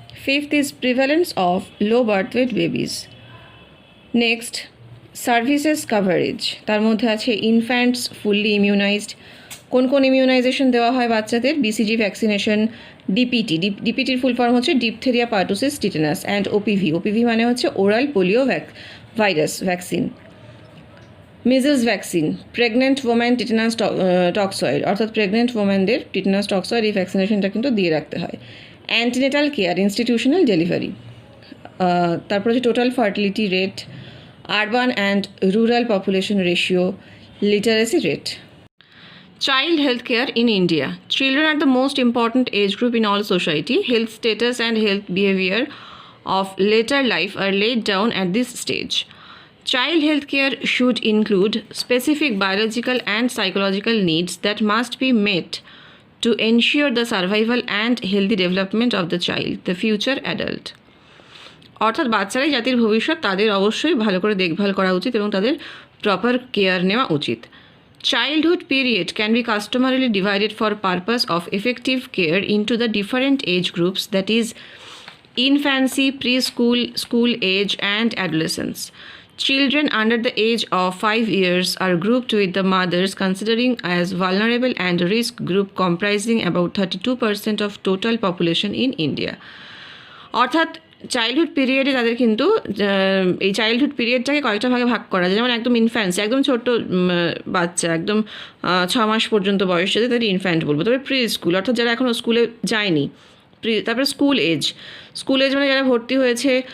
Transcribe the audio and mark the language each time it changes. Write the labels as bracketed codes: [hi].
[en] Fifth is prevalence of low birth weight babies. Next services coverage, তার মধ্যে আছে infants fully immunised, [bn] কোন কোন ইমিউনাইজেশন দেওয়া হয় বাচ্চাদের, [en] BCG vaccination, DPT, [bn] ডিপিটির full form হচ্ছে [en] diphtheria pertussis tetanus, and OPV, OPV [bn] মানে হচ্ছে [en] oral polio virus vaccine, measles vaccine, pregnant women tetanus toxoid, [bn] অর্থাৎ প্রেগনেন্ট ওমেনদের টিটেনাস টক্সয়েড এই ভ্যাকসিনেশনটা কিন্তু দিয়ে রাখতে হয়। [en] antenatal care, institutional delivery, [bn] তারপর হচ্ছে [en] Total fertility rate, urban and rural population ratio, literacy rate. Child health care in India. Children are the most important age group in all society. Health status and health behavior of later life are laid down at this stage. Child health care should include specific biological and psychological needs that must be met to ensure the survival and healthy development of the child, the future adult. [bn] অর্থাৎ বাচ্চারাই জাতির ভবিষ্যৎ, তাদের অবশ্যই ভালো করে দেখভাল করা উচিত এবং তাদের প্রপার কেয়ার নেওয়া উচিত। [en] Childhood period can be customarily divided for purpose of effective care into the different age groups, that is infancy, preschool, school age and adolescence. Children under the age of 5 years are grouped with the mothers considering as vulnerable and risk group comprising about 32% of total population in India. [bn] অর্থাৎ childhood পিরিয়ডে তাদের কিন্তু এই childhood পিরিয়ডটাকে কয়েকটা ভাগে ভাগ করা যায়। যেমন একদম ইনফ্যান্সি, একদম ছোট্ট বাচ্চা, একদম 6 মাস পর্যন্ত বয়স যাতে তাদের ইনফ্যান্ট বলবো। তারপরে প্রি স্কুল, অর্থাৎ যারা এখনও স্কুলে যায়নি, তারপরে স্কুল এজ মানে যারা ভর্তি হয়েছে।